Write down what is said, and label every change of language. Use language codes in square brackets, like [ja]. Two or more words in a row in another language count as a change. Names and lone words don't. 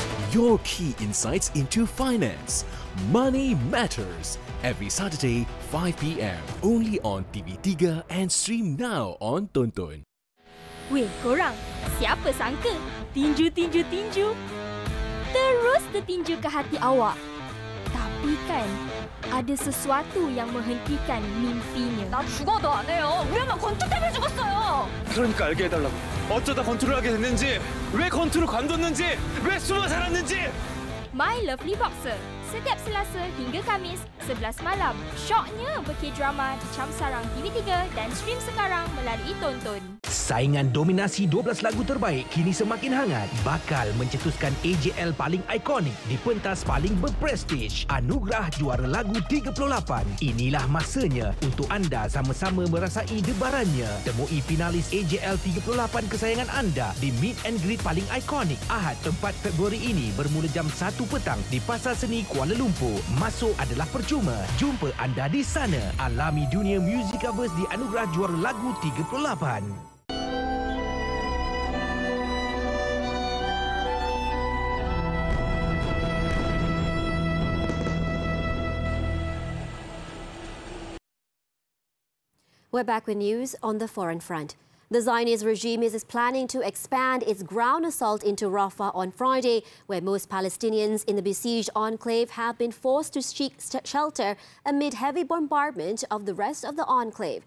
[en] your key insights into finance. Money Matters. Every Saturday, 5 p.m. Only on TV3 and stream now on Tonton. [ms] Weh, korang, siapa sangka tinju terus tertinju ke hati awak. Tapi kan, ada sesuatu yang menghentikan mimpinya. [ko] 나 죽어도 안 해요. 우리 엄마 건투 때문에 죽었어요. 그러니까 알게 해달라고. 어쩌다 권투를 하게 됐는지, 왜 권투를 관뒀는지, 왜 숨어 살았는지. [en] My Lovely Boxer. [ms] Setiap Selasa hingga Khamis, 11 malam. Syoknya berke-drama di Cam Sarang TV3 dan stream sekarang melalui Tonton. Saingan dominasi 12 lagu terbaik kini semakin hangat. Bakal mencetuskan AJL paling ikonik di pentas paling berprestij. Anugerah Juara Lagu 38. Inilah masanya untuk anda sama-sama merasai debarannya. Temui finalis AJL 38 kesayangan anda di [en] Meet and Greet [ms] paling ikonik. Ahad 4 Februari ini bermula jam 1 petang di Pasar Seni Kuala Lumpur. Masuk adalah percuma. Jumpa anda di sana. Alami dunia Musicavers di Anugerah Juara Lagu 38. [en] We're back with news on the foreign front. The Zionist regime is planning to expand its ground assault into Rafah on Friday, where most Palestinians in the besieged enclave have been forced to seek shelter amid heavy bombardment of the rest of the enclave.